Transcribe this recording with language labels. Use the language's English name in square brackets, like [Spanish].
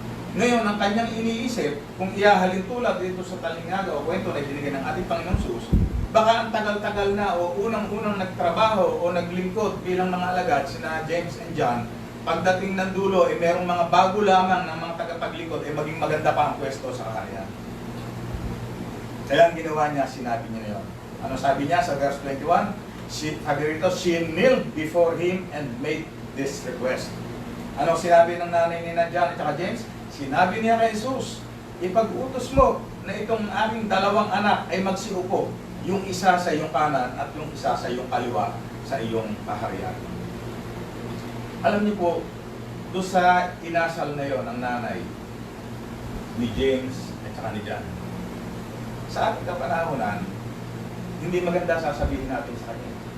[Filipino] Ngayon, ang kanyang iniisip, kung ihahalin tulad dito sa talingaga o kwento na ibinigay ng ating Panginoong Sus, baka ang tagal-tagal na o unang-unang nagtrabaho o naglingkod bilang mga alagad, sina James and John, pagdating ng dulo, merong mga bago lamang ng mga tagapaglingkod, maging maganda pa ang pwesto sa kaharian. Kaya ang ginawa niya, sinabi niya yun. Ano sabi niya sa verse 21? Sabi rito, [English] she knelt before him and made this request. [Filipino] Ano sinabi ng nanay ni John at saka James? Sinabi niya kay Jesus, ipag-utos mo na itong aming dalawang anak ay magsiupo, yung isa sa iyong kanan at yung isa sa iyong kaliwa sa iyong kaharian. Alam niyo po, doon sa inasal na yon ng nanay ni James at saka ni John, sa ating kapanahonan, hindi maganda sasabihin natin sa kanya.